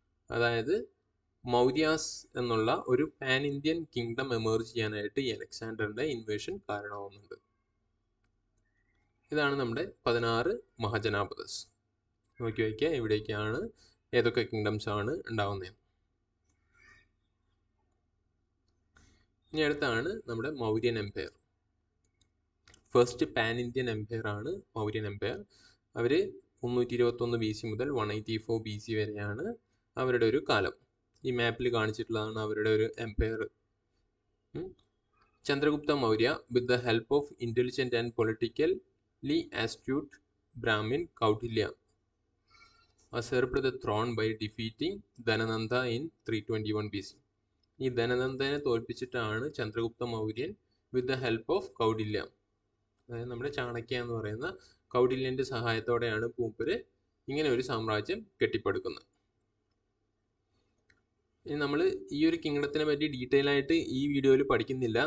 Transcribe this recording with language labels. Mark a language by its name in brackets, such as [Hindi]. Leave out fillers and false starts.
[Malayalam] അതായത് മൗര്യാസ് എന്നുള്ള ഒരു പാൻ ഇന്ത്യൻ കിങ്ഡം എമർജ് ചെയ്യാനായിട്ട് ഈ അലക്സാണ്ടറിൻ്റെ ഇൻവേഷൻ കാരണമാവുന്നുണ്ട്. ഇതാണ് നമ്മുടെ 16 മഹാജനാപദസ്. നോക്കി വയ്ക്കുക, ഇവിടേക്കാണ് ഏതൊക്കെ കിങ്ഡംസ് ആണ് ഉണ്ടാവുന്നത്. ഇനി അടുത്താണ് നമ്മുടെ Mauryan Empire. First pan Indian Empire ആണ് മൗര്യൻ എംപയർ. അവർ 321 BC മുതൽ 184 BC വരെയാണ് അവരുടെ ഒരു കാലം. ഈ മാപ്പിൽ കാണിച്ചിട്ടുള്ളതാണ് അവരുടെ ഒരു Empire. [English] Chandragupta Maurya, with the help of intelligent and political astute Brahmin Kautilya usurped the throne by defeating Dhanananda in 321 BC. [Malayalam] ഈ ധനനന്ദനെ തോൽപ്പിച്ചിട്ടാണ് Chandragupta Mauryan [English] with the help of [Malayalam] Kautilya, അതായത് നമ്മുടെ ചാണക്യ എന്ന് പറയുന്ന കൗഡില്യന്റെ സഹായത്തോടെയാണ് മൂപ്പര് ഇങ്ങനെ ഒരു സാമ്രാജ്യം കെട്ടിപ്പടുക്കുന്നത്. ഇനി നമ്മൾ ഈ ഒരു കിങ്ഡത്തിനെ പറ്റി ഡീറ്റെയിൽ ആയിട്ട് ഈ വീഡിയോയിൽ പഠിക്കുന്നില്ല.